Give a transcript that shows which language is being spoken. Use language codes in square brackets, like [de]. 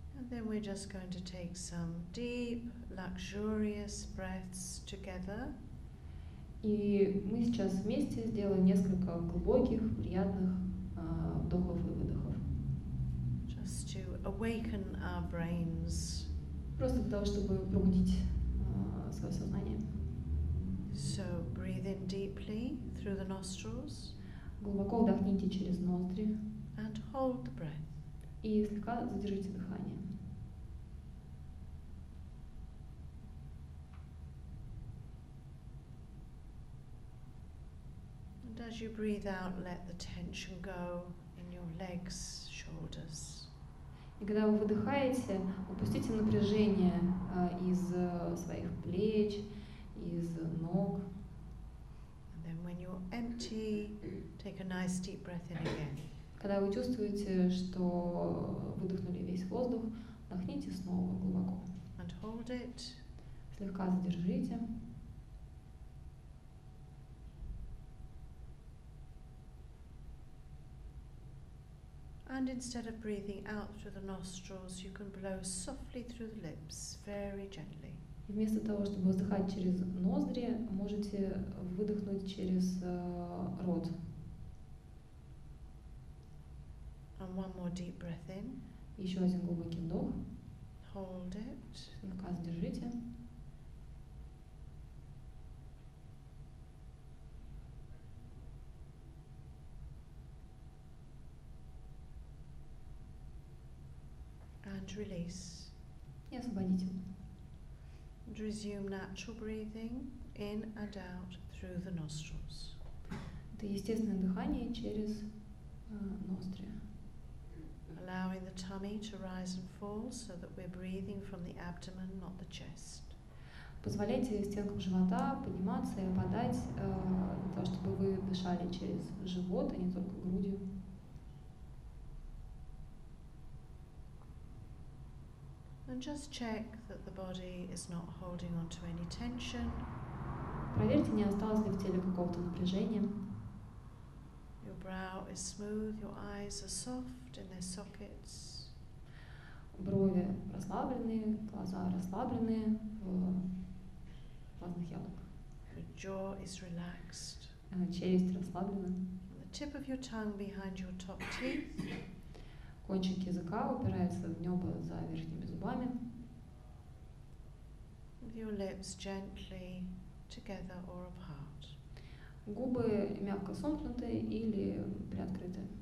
[en] Then we're just going to take some deep, luxurious breaths together. [ru] И мы сейчас вместе сделаем несколько глубоких, приятных вдохов и выдохов. [en] Just to awaken our brains. [ru] Просто для того, чтобы пробудить свое сознание. [en] So breathe in deeply through the nostrils. [ru] Глубоко вдохните через ноздри. [en] And hold the breath. [ru] И слегка задержите дыхание. [en] And as you breathe out, let the tension go in your legs, shoulders. [ru] И когда вы выдыхаете, упустите напряжение из своих плеч, из ног. [en] And then when you're empty, take a nice deep breath in again. [ru] Когда вы чувствуете, что выдохнули весь воздух, вдохните снова глубоко. [en] And hold it. [ru] Слегка задержите. [en] And instead of breathing out through the nostrils, you can blow softly through the lips, very gently. [ru] И вместо того, чтобы вздыхать через ноздри, можете выдохнуть через рот. [en] And one more deep breath in. [ru] Еще один глубокий вдох. [en] Hold it. [ru] Слегка задержите. [en] And release. [ru] И освободите. [en] And resume natural breathing in and out through the nostrils. [ru] Это естественное дыхание через ноздри. [en] Allowing the tummy to rise and fall so that we're breathing from the abdomen, not the chest. [ru] Позволяйте стенкам живота подниматься и опадать, для того, чтобы вы дышали через живот, а не только грудью. [en] And just check that the body is not holding on to any tension. [ru] Проверьте, не осталось ли в теле какого-то напряжения. [en] Your brow is smooth, your eyes are soft in their sockets. [ru] Брови расслабленные, глаза расслабленные в глазных яблоках. [en] Your jaw is relaxed. [ru] Челюсть расслаблена. [en] And the tip of your tongue behind your top teeth. [ru] Кончик языка упирается в небо за верхними зубами. [en] With your lips gently together or apart. [ru] Губы мягко сомкнуты или приоткрыты.